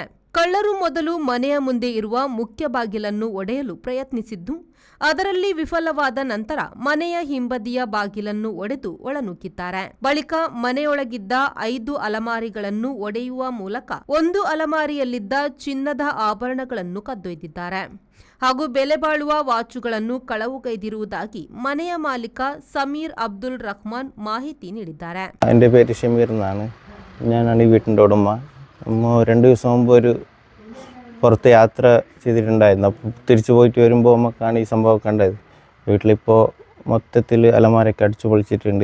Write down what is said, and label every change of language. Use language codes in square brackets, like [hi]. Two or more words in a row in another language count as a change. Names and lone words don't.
[kn] ಕಳ್ಳರು ಮೊದಲು ಮನೆಯ ಮುಂದೆ ಇರುವ ಮುಖ್ಯ ಬಾಗಿಲನ್ನು ಒಡೆಯಲು ಪ್ರಯತ್ನಿಸಿದ್ದು, ಅದರಲ್ಲಿ ವಿಫಲವಾದ ನಂತರ ಮನೆಯ ಹಿಂಬದಿಯ ಬಾಗಿಲನ್ನು ಒಡೆದು ಒಳನುಗ್ಗಿದ್ದಾರೆ. ಬಳಿಕ ಮನೆಯೊಳಗಿದ್ದ 5 ಅಲಮಾರಿಗಳನ್ನು ಒಡೆಯುವ ಮೂಲಕ ಒಂದು ಅಲಮಾರಿಯಲ್ಲಿದ್ದ ಚಿನ್ನದ ಆಭರಣಗಳನ್ನು ಕದ್ದೊಯ್ದಿದ್ದಾರೆ ಹಾಗೂ ಬೆಲೆ ಬಾಳುವ ವಾಚುಗಳನ್ನು ಕಳವುಗೈದಿರುವುದಾಗಿ ಮನೆಯ ಮಾಲೀಕ സമീർ അബ്ദുൽ റഹ്മാൻ ಮಾಹಿತಿ ನೀಡಿದ್ದಾರೆ. [ml] എൻ്റെ പേര് ഷമീർ എന്നാണ്. ഞാനാണ് ഈ വീട്ടിൻ്റെ ഉടമ. 2 ദിവസം മുമ്പ് ഒരു പുറത്ത് യാത്ര ചെയ്തിട്ടുണ്ടായിരുന്നു. അപ്പോൾ തിരിച്ചു പോയിട്ട് വരുമ്പോൾ നമുക്കാണ് ഈ സംഭവം കണ്ടത്. വീട്ടിലിപ്പോൾ മൊത്തത്തിൽ അലമാരയൊക്കെ അടിച്ചു പൊളിച്ചിട്ടുണ്ട്.